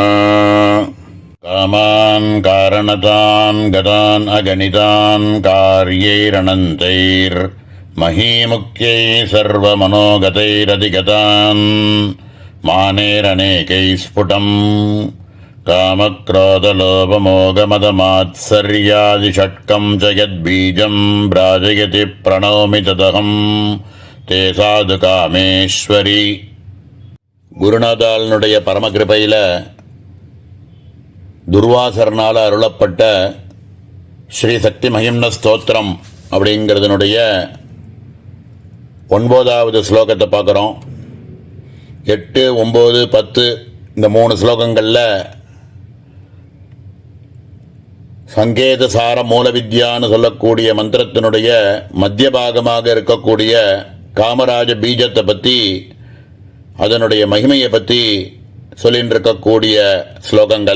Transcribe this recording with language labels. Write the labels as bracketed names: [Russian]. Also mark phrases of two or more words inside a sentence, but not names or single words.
[Sanskrit] कामान् कारणतान् गतान् अगणितान् कार्यैरनन्तैर्महीमुख्यैः सर्वमनोगतैरधिगतान् मानेरनेकैः स्फुटम् कामक्रोधलोभमोघमदमात्सर्यादिषट्कं च यद्बीजं भ्राजयति प्रणौमि तदहं ते साधु कामेश्वरी. [Tamil] குருநாதாளனுடைய பரமகிருபையில் துர்வாசர்னால் அருளப்பட்ட ஸ்ரீ சக்தி மகிம்ன ஸ்தோத்திரம் அப்படிங்கிறதுனுடைய 9வது ஸ்லோகத்தை பார்க்குறோம். 8, 9, 10 இந்த 3 ஸ்லோகங்களில் சங்கேத சார மூலவித்யான்னு சொல்லக்கூடிய மந்திரத்தினுடைய மத்திய பாகமாக இருக்கக்கூடிய காமராஜ பீஜத்தை பற்றி, அதனுடைய மகிமையை பற்றி சொல்லின்னு இருக்கக்கூடிய ஸ்லோகங்கள்.